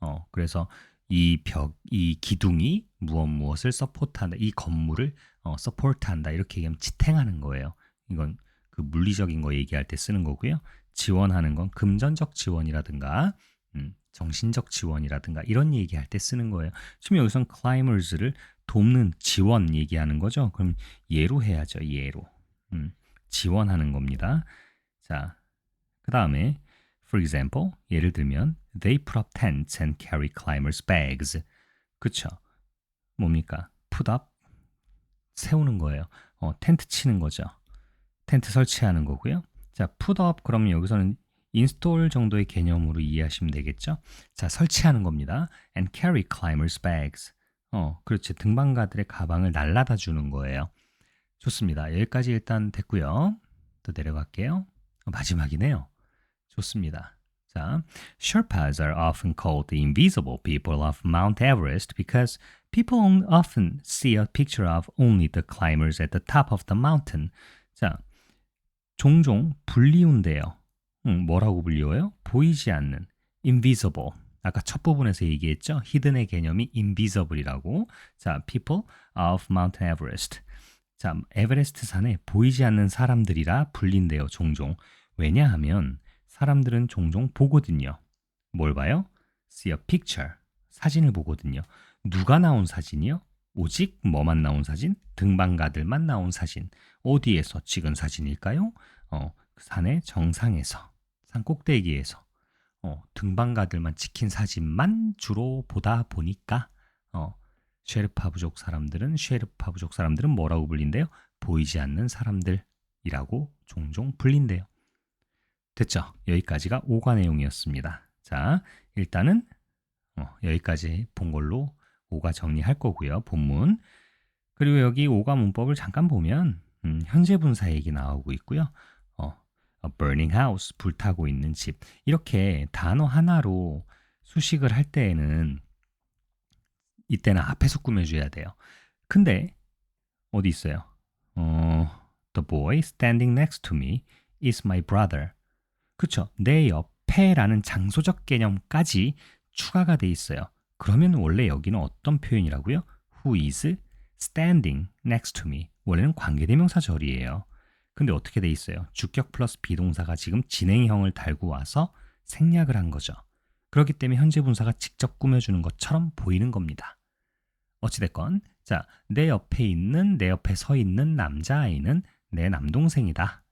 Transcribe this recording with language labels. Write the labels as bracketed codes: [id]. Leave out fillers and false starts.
[ko] 그래서 이 기둥이 무엇을 서포트한다, 이 건물을 서포트한다, 이렇게 얘기하면 지탱하는 거예요. 이건 그 물리적인 거 얘기할 때 쓰는 거고요. 지원하는 건 금전적 지원이라든가 정신적 지원이라든가 이런 얘기할 때 쓰는 거예요. 지금 여기선 climbers,를 돕는 지원 얘기하는 거죠. 그럼 예로 해야죠. 예로. 지원하는 겁니다. 자, 그 다음에 [en] for example, [ko] 예를 들면 [en] they put up tents and carry climbers' bags. [ko] 그쵸? 뭡니까? put up, 세우는 거예요. 텐트 치는 거죠. 텐트 설치하는 거고요. 자, put up 그러면 여기서는 인스톨 정도의 개념으로 이해하시면 되겠죠. 자, 설치하는 겁니다. [en] And carry climbers' bags. [ko] 그렇지. 등반가들의 가방을 날라다 주는 거예요. 좋습니다. 여기까지 일단 됐고요. 또 내려갈게요. 마지막이네요. 좋습니다. [en] 자, Sherpas are often called the invisible people of Mount Everest because people often see a picture of only the climbers at the top of the mountain. [ko] 자, 종종 불리운데요. 뭐라고 불리워요? 보이지 않는 invisible. 아까 첫 부분에서 얘기했죠. 히든의 개념이 invisible이라고. [en] 자, people of Mount Everest. [ko] 자, 에베레스트 산에 보이지 않는 사람들이라 불린대요. 종종. 왜냐하면 사람들은 종종 보거든요. 뭘 봐요? [en] See a picture. [ko] 사진을 보거든요. 누가 나온 사진이요? 오직 뭐만 나온 사진? 등반가들만 나온 사진. 어디에서 찍은 사진일까요? 산의 정상에서, 산 꼭대기에서 등반가들만 찍힌 사진만 주로 보다 보니까 쉐르파 부족 사람들은 뭐라고 불린대요? 보이지 않는 사람들이라고 종종 불린대요. 됐죠? 여기까지가 5과 내용이었습니다. 자, 일단은 여기까지 본 걸로 5가 정리할 거고요. 본문. 그리고 여기 5가 문법을 잠깐 보면 현재 분사 얘기 나오고 있고요. [en] A burning house, [ko] 불타고 있는 집. 이렇게 단어 하나로 수식을 할 때에는 이때는 앞에서 꾸며줘야 돼요. 근데 어디 있어요? [en] The boy standing next to me is my brother. [ko] 그쵸? 내 옆에라는 장소적 개념까지 추가가 돼 있어요. 그러면 원래 여기는 어떤 표현이라고요? [en] Who is standing next to me. [ko] 원래는 관계대명사절이에요. 근데 어떻게 돼 있어요? 주격 플러스 비동사가 지금 진행형을 달고 와서 생략을 한 거죠. 그렇기 때문에 현재 분사가 직접 꾸며주는 것처럼 보이는 겁니다. 어찌됐건 자, 내 옆에 서 있는 남자아이는 내 남동생이다.